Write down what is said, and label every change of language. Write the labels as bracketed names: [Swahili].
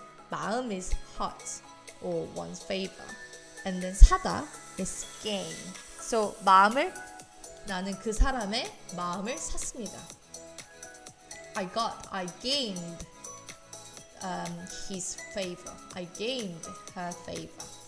[English] 마음 is heart or one's favor, and then 사다 is gain. [Korean] So 나는 그 사람의 마음을 샀습니다. [English] I gained his favor. I gained her favor.